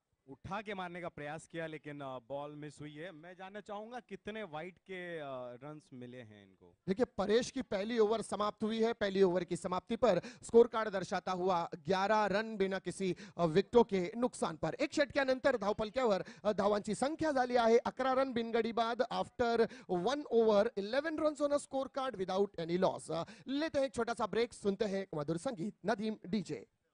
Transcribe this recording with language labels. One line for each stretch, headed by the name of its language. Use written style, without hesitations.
Hindi: उठा के मारने का प्रयास किया लेकिन बॉल मिस हुई है। मैं जानना चाहूंगा कितने वाइड के रन्स मिले हैं इनको। देखिए परेश की पहली ओवर समाप्त हुई है। पहली ओवर की समाप्ति पर स्कोर कार्ड दर्शाता हुआ 11 रन बिना किसी विकेटों के नुकसान पर।
Marathi: एक षटक्यानंतर धावपलक्यावर धावांची संख्या झाली आहे 11 रन बिनगडी बाद
English: After 1 over 11 runs on a score card without any loss.
Hindi: लेते हैं एक छोटा सा ब्रेक, सुनते हैं एक मधुर संगीत। नदीम डीजे।